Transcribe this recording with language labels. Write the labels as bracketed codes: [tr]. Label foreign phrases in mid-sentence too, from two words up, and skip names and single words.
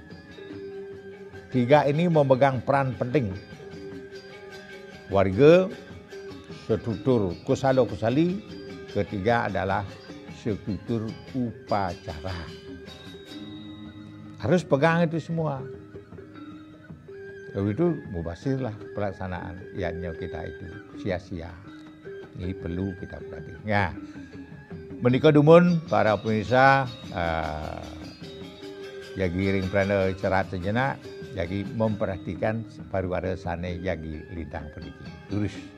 [id] 3 ini memegang peran penting. Wariga, struktur kusalo-kusali, ketiga adalah struktur upacara. Harus pegang itu semua. Lalu itu mubasirlah pelaksanaan ianya kita itu sia-sia. Ini perlu kita perhatikan. Ya, [ban] menika dumun para pemirsa jagi ring prana cerat sejenak, jagi memperhatikan pariwara sane jagi lintang pendiki. [id] Lurus.